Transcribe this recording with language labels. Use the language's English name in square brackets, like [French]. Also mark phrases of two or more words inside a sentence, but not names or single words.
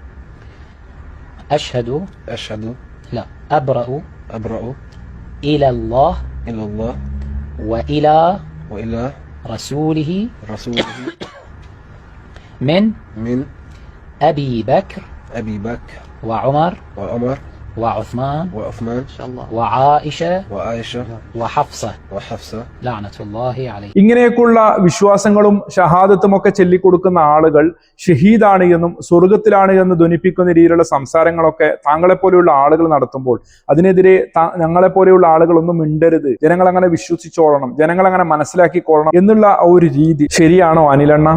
[Arabic] أشهد لا أبرأ إلى الله وإلى رسوله من أبي بكر وعمر وعثمان وعائشة وحفصة لعنة الله عليه. [Malayalam] ഇങ്ങനെയൊക്കെയുള്ള വിശ്വാസങ്ങളും ഷഹാദത്തും ഒക്കെ ചൊല്ലിക്കൊടുക്കുന്ന ആളുകൾ ഷഹീദാണ് എന്നും സ്വർഗത്തിലാണ് എന്ന് ധ്വനിപ്പിക്കുന്ന രീതിയിലുള്ള സംസാരങ്ങളൊക്കെ താങ്കളെപ്പോലെയുള്ള ആളുകൾ നടത്തുമ്പോൾ അതിനെതിരെ ഞങ്ങളെപ്പോലെയുള്ള ആളുകളൊന്നും മിണ്ടരുത്, ജനങ്ങൾ അങ്ങനെ വിശ്വസിച്ചോളണം, ജനങ്ങൾ അങ്ങനെ മനസ്സിലാക്കിക്കോളണം എന്നുള്ള ഒരു രീതി ശരിയാണോ അനിലണ്ണ?